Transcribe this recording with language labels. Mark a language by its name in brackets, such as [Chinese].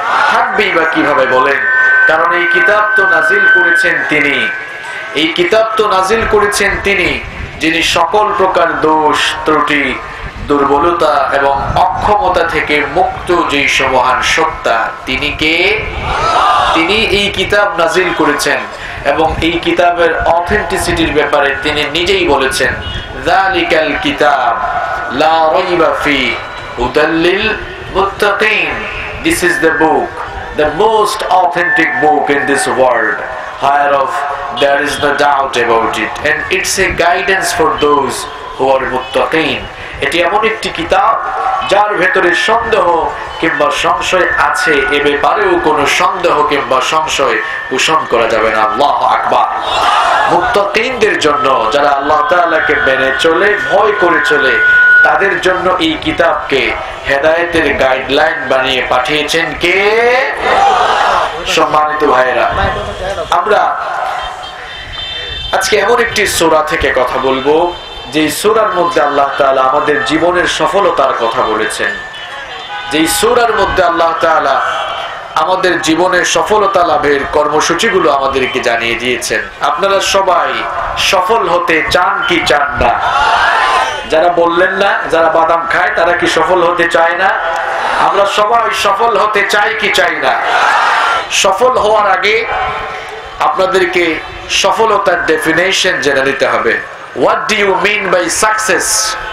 [Bangla] থাকবেই বা কিভাবে বলেন? কারণ এই কিতাব তো নাজিল করেছেন তিনি, এই কিতাব তো নাজিল করেছেন তিনি যিনি সকল প্রকার দোষ, ত্রুটি, দুর্বলতা এবং অক্ষমতা থেকে মুক্ত, যেই মহান সত্তা, তিনি কে? তিনি এই কিতাব নাজিল করেছেন এবং এই কিতাবের অথেন্টিসিটির ব্যাপারে তিনি নিজেই বলেছেন, [Arabic] যালিকাল কিতাব লা রাইবা ফি হুদাল লিল মুত্তাকিন। [English] This is the book, the most authentic book in this world, whereof there is no doubt about it, and it's a guidance for those who are muttaqin. [Bangla] এটি এমন একটি কিতাব যার ভেতরে সন্দেহ কিংবা সংশয় আছে, এ ব্যাপারেও কোনো সন্দেহ কিংবা সংশয় পোষণ করা যাবে না। আল্লাহু আকবার। মুত্তাকিনদের জন্য, যারা আল্লাহ তাআলাকে মেনে চলে, ভয় করে চলে, তাদের জন্য এই কিতাবকে হেদায়েতের গাইডলাইন বানিয়ে পাঠিয়েছেন কে? সম্মানিত ভাইয়েরা, আমরা আজকে এমন একটি সূরা থেকে কথা বলবো যে সূরার মধ্যে আল্লাহ তাআলা আমাদের জীবনের সফলতার কথা বলেছেন। যেই সূরার মধ্যে আল্লাহ তাআলা আমাদের জীবনের সফলতা লাভের কর্মসূচিগুলো আমাদেরকে জানিয়ে দিয়েছেন। আপনারা সবাই সফল হতে চান কি চান না? যারা বললেন না, যারা বাদাম খায়, তারা কি সফল হতে চায় না? আমরা সবাই সফল হতে চাই কি চাই না? সফল হওয়ার আগে আপনাদেরকে সফলতার ডেফিনেশন জেনে নিতে হবে। [English] What do you mean by success?